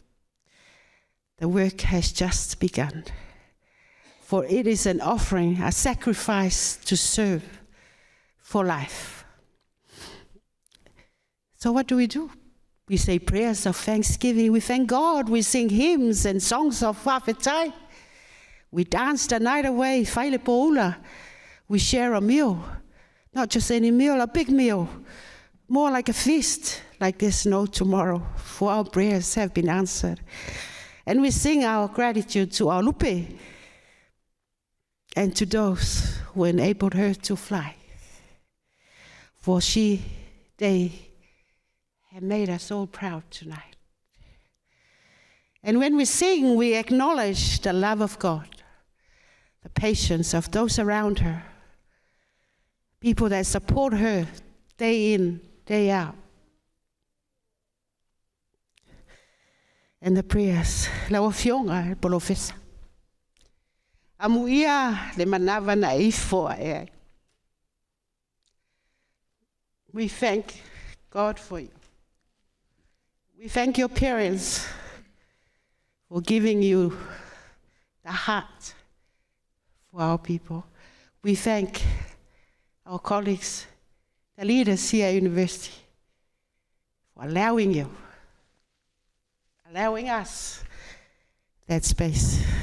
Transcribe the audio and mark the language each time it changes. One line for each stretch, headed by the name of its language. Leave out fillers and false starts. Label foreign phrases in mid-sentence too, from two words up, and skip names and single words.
English: The work has just begun, for it is an offering, a sacrifice to serve for life. So what do? We say prayers of thanksgiving, we thank God, we sing hymns and songs of whawhetai. We dance the night away,
Samoan: whaile poula.
English: We share a meal, not just any meal, a big meal, more like a feast, like there's no tomorrow, for our prayers have been answered. And we sing our gratitude to our lupe and to those who enabled her to fly. For they have made us all proud tonight. And when we sing, we acknowledge the love of God, the patience of those around her, people that support her day in, day out. And the prayers,
Samoan: la ofionga polofesa. Amuia le manava na ifo e.
English: We thank God for you. We thank your parents for giving you the heart for our people. We thank our colleagues, the leaders here at university, for allowing you, allowing us that space.